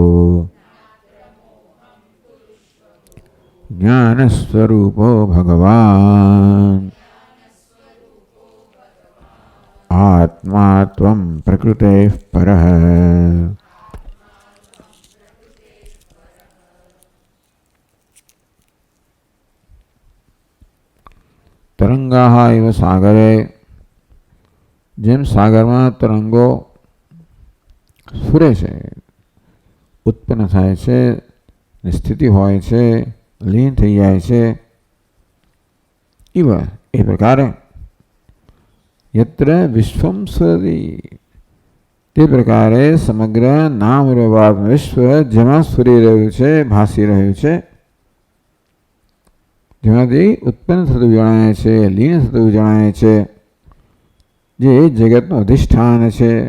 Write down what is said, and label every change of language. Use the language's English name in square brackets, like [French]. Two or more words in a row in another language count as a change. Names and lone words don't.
[Sanskrit] ज्ञानस्वरूपो भगवान् आत्मा त्वं प्रकृतेः परः। तरंगाः इव सागरे [Gujarati] જેમ સાગરમાં તરંગો સ્ફુરે છે, ઉત્પન્ન થાય છે, સ્થિતિ હોય છે, લીન થઈ જાય છે, એ પ્રકારે [Sanskrit] યત્ર વિશ્વમ સ્ફુરતિ [Gujarati] તે પ્રકારે સમગ્ર નામ રૂપાત્મ વિશ્વ જેમાં સ્ફુરી રહ્યું છે, ભાસી રહ્યું છે, જેમાંથી ઉત્પન્ન થતું જણાય છે, લીન થતું જણાય છે, જે જગતનું અધિષ્ઠાન છે.